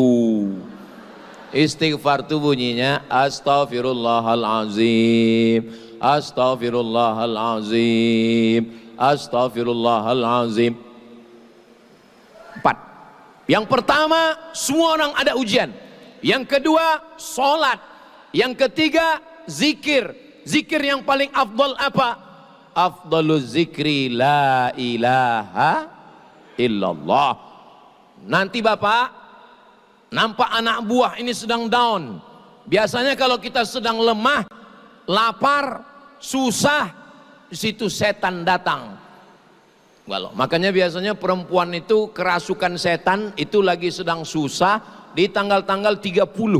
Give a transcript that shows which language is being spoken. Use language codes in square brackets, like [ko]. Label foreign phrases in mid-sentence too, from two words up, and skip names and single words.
[id] Istighfar itu bunyinya [ar] أستغفر الله العظيم أستغفر الله العظيم أستغفر الله العظيم. [id] 4. Yang pertama, semua orang ada ujian. Yang kedua, sholat. Yang ketiga, zikir. Zikir yang paling afdal apa? [ar] أفضل الذكر لا إله إلا الله. [id] Nanti bapak nampak anak buah ini sedang down. Biasanya kalau kita sedang lemah, lapar, susah, di situ setan datang. Walau, makanya biasanya perempuan itu kerasukan setan itu lagi sedang susah di tanggal-tanggal 30.